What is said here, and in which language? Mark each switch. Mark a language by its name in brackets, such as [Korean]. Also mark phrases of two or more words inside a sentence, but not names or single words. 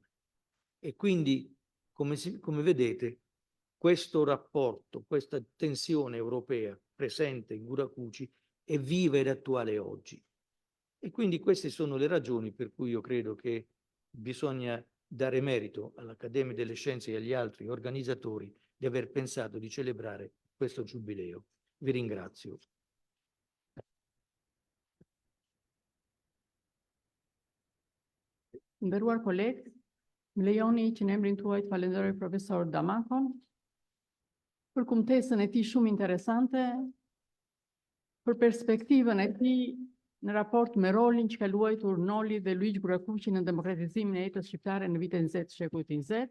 [Italian] E quindi, come vedete, questo rapporto, questa tensione europea presente in Guracuci è viva ed attuale oggi. E quindi queste sono le ragioni per cui io credo che bisogna dare merito all'Accademia delle Scienze e agli altri organizzatori di aver pensato di celebrare questo giubileo. Vi ringrazio. [Albanian] Nderuar kolegë, më lejoni që në emrin tuaj të falenderoj profesor Damakon për kumtesën e tij shumë interesante, për perspektivën e tij në raport me rolin që ka luajtur Noli dhe Luigi Gurakuqi në demokratizimin e jetës shqiptare në vitet 20 të shekullit 20.